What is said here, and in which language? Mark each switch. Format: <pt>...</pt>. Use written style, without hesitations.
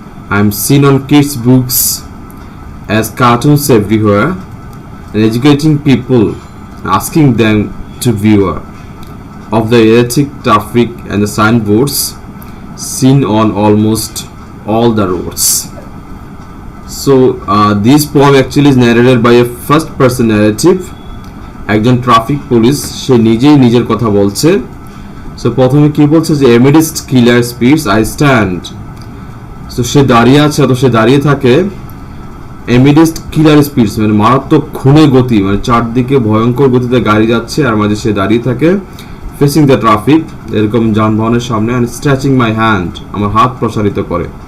<en>I am seen on kids' books as cartoons everywhere, and educating people, asking them to beware of the erratic traffic and the signboards seen on almost all the roads. So this poem actually is narrated by a first person narrative.</en> <bn>একজন traffic police, সে নিজেই নিজের কথা বলছে। So প্রথমে কি বলছে যে</bn> <en>amidst killer speeds I stand.</en> <bn>তো সে দাঁড়িয়ে আছে, তো সে দাঁড়িয়ে থাকে</bn> <en>amidst killer speeds,</en> <bn>মানে মারাত্মক খুনে গতি, মানে চারদিকে ভয়ঙ্কর গতিতে গাড়ি যাচ্ছে আর মাঝে সে দাঁড়িয়ে থাকে</bn> <en>facing the traffic,</en> <bn>এরকম যানবাহনের সামনে,</bn> <en>and stretching my hand,</en> <bn>আমার হাত প্রসারিত করে,</bn>